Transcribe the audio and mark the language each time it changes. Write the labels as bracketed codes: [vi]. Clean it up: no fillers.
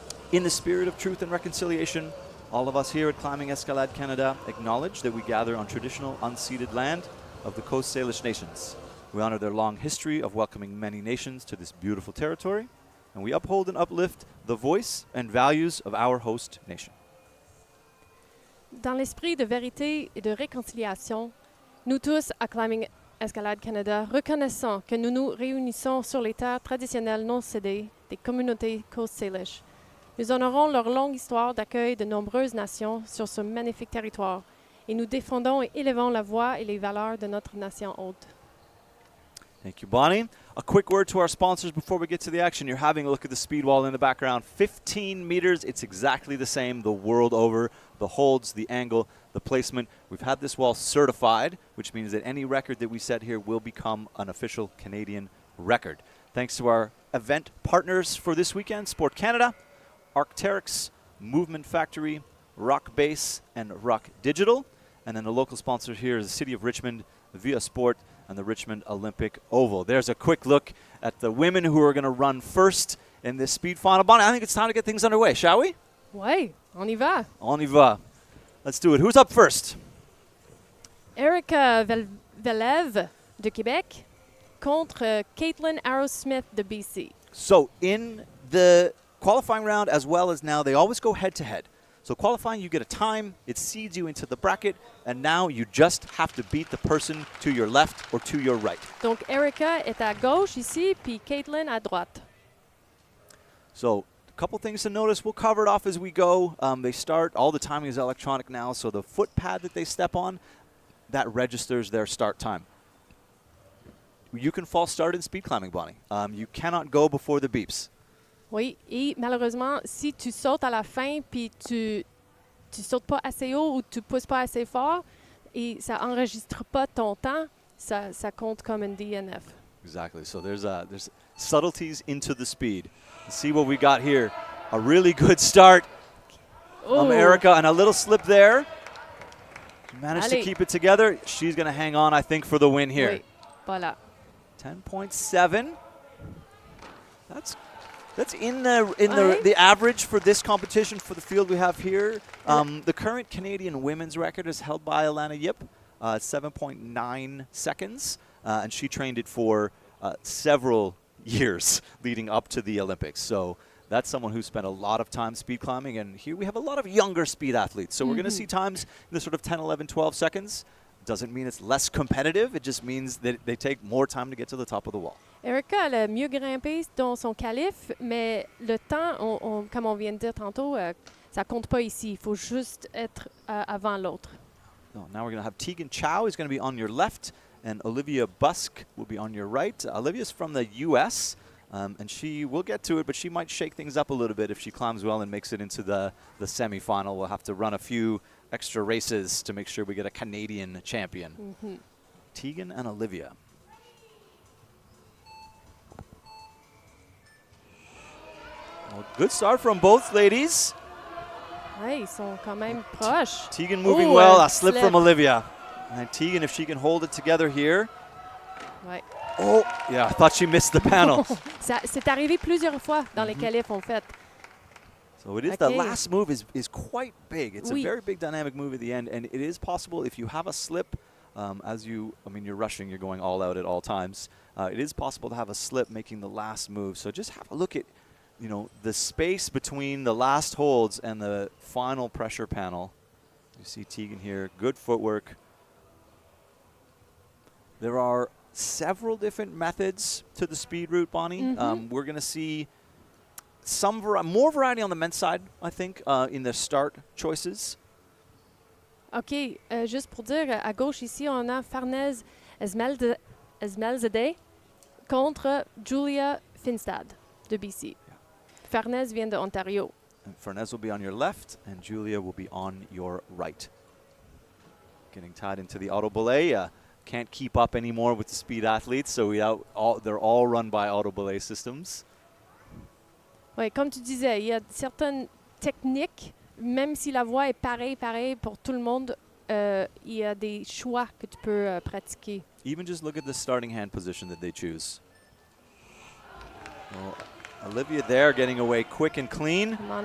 [en] In the spirit of truth and reconciliation, all of us here at Climbing Escalade Canada acknowledge that we gather on traditional unceded land of the Coast Salish nations. We honor their long history of welcoming many nations to this beautiful territory, and we uphold and uplift the voice and values of our host nation. [fr] Dans l'esprit de vérité et de réconciliation, nous tous à Climbing Escalade Canada reconnaissons que nous nous réunissons sur les terres traditionnelles non cédées des communautés Coast Salish. Nous honorons leur longue histoire d'accueil de nombreuses nations sur ce magnifique territoire et nous défendons et élevons la voix et les valeurs de notre nation hôte. [en] Thank you, Bonnie. A quick word to our sponsors before we get to the action. You're having a look at the speed wall in the background. 15 meters. It's exactly the same the world over. The holds, the angle, the placement. We've had this wall certified, which means that any record that we set here will become an official Canadian record. Thanks to our event partners for this weekend, Sport Canada, Arc'teryx, Movement Factory, Rock Base, and Rock Digital. And then the local sponsor here is the City of Richmond, Via Sport, and the Richmond Olympic Oval. There's a quick look at the women who are going to run first in this speed final. Bonnie, I think it's time to get things underway, shall we? [fr] Oui, on y va. On y va. [en] Let's do it. Who's up first? [fr] Erica Velève de Québec contre Caitlin Arrowsmith de BC. [en] So in the qualifying round as well as now, they always go head-to-head. So qualifying, you get a time, it seeds you into the bracket, and now you just have to beat the person to your left or to your right. [fr] Donc Erica est à gauche ici, puis Caitlin à droite. [en] So couple things to notice. We'll cover it off as we go. They start, all the timing is electronic now, so the foot pad that they step on, that registers their start time. You can false start in speed climbing, Bonnie. You cannot go before the beeps. [fr] Oui, et malheureusement, si tu sautes à la fin puis tu sautes pas assez haut ou tu pousses pas assez fort et ça enregistre pas ton temps, ça compte comme une DNF. [en] Exactly. So there's subtleties into the speed. Let's see what we got here. A really good start from Erica and a little slip there. She managed to keep it together. She's going to hang on, I think, for the win here. [fr] Oui, voilà. [en] 10.7. That's in the average for this competition for the field we have here. The current Canadian women's record is held by Alana Yip, 7.9 seconds, and she trained it for several years leading up to the Olympics. So that's someone who spent a lot of time speed climbing, and here we have a lot of younger speed athletes. So we're going to see times in the sort of 10, 11, 12 seconds. Doesn't mean it's less competitive. It just means that they take more time to get to the top of the wall. [fr] Erica, elle a mieux grimpé dans son qualif, mais le temps, comme on vient de dire tantôt, ça compte pas ici. Il faut juste être avant l'autre. [en] So now we're going to have Tegan Chow is going to be on your left, and Olivia Busk will be on your right. Olivia's from the U.S., and she will get to it, but she might shake things up a little bit if she climbs well and makes it into the semifinal. We'll have to run a few extra races to make sure we get a Canadian champion. Tegan and Olivia. Well, good start from both ladies. [fr] Ouais, ils sont quand même proches. [en] Tegan moving well, a slip from Olivia. And Tegan, if she can hold it together here. [fr] Ouais. [en] Oh, yeah, I thought she missed the panel. [fr] C'est arrivé plusieurs fois dans les qualifs, en fait. [en] So it is the last move is quite big. It's a very big dynamic move at the end, and it is possible if you have a slip, you're rushing, you're going all out at all times. It is possible to have a slip making the last move. So just have a look at, the space between the last holds and the final pressure panel. You see Tegan here, good footwork. There are several different methods to the speed route, Bonnie. We're going to see more variety on the men's side, I think, in the start choices. [fr] OK, juste pour dire, à gauche ici, on a Farnèse Esmelzadeh contre Julia Finstad de BC. Farnèse vient de Ontario. [en] And Farnèse will be on your left, and Julia will be on your right. Getting tied into the auto belay. Can't keep up anymore with the speed athletes, so they're all run by auto belay systems. [fr] Oui, comme tu disais, il y a certaines techniques, même si la voie est pareille pour tout le monde, il y a des choix que tu peux pratiquer. [en] Even just look at the starting hand position that they choose. Well, Olivia there getting away quick and clean.